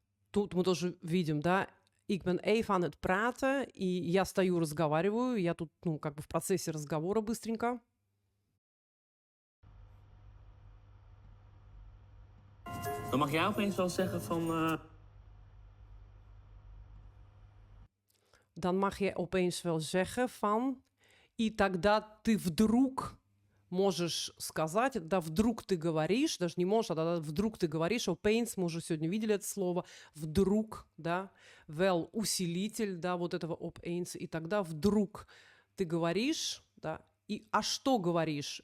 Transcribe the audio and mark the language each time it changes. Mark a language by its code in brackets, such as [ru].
[ru] Тут мы тоже видим, да, [nl] ik ben even aan het praten, [ru] и я стою, разговариваю, я тут, ну, как бы в процессе разговора быстренько. [nl] Dan mag jij opeens wel zeggen van... Dan mag je opeens wel zeggen van, [ru] и тогда ты вдруг можешь сказать, да, вдруг ты говоришь, даже не можешь, а да, вдруг ты говоришь, opeens, мы уже сегодня видели это слово, вдруг, да, wel усилитель, да, вот этого opeens, и тогда вдруг ты говоришь, да, и а что говоришь?